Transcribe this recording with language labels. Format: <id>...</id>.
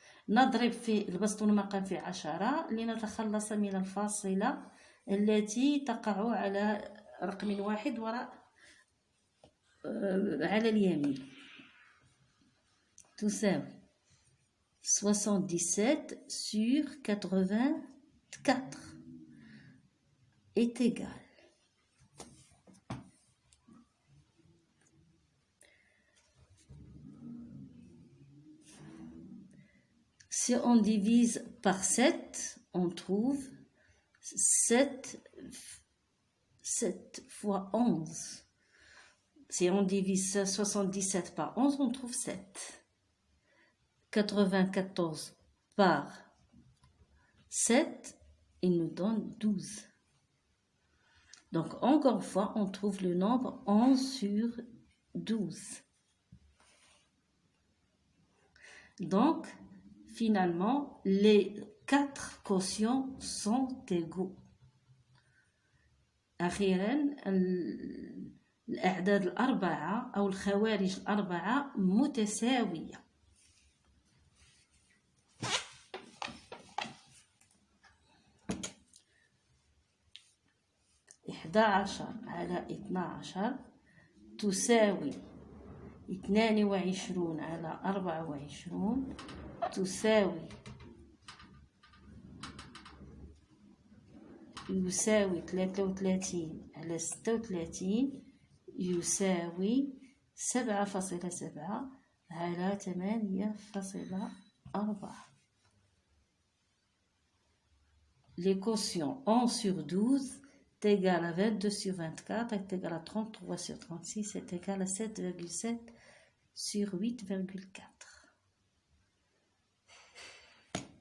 <ar>نضرب في البسط والمقام في 10 لنتخلص من الفاصلة التي تقع على رقم واحد وراء على اليمين. تساوي</ar> <fr>77 sur 84 est égal. Si on divise par 7, on trouve 7 fois 11. Si on divise 77 par 11, on trouve 7. 94 par 7, il nous donne 12. Donc, encore une fois, on trouve le nombre 11 sur 12. Donc, finalement, les 4 quotients sont égaux.</fr> <ar>أخيرا الأعداد الأربعة أو الخوارج الأربعة متساوية. إحدى على 12 تساوي 22 على 24 تساوي يساوي 33 على 36 يساوي 7.7 على 8.4.</ar> <fr>Les quotients 11 sur 12 est égal à 22 sur 24 est égal à 33 sur 36 est égal à 7,7 sur 8,4.</fr>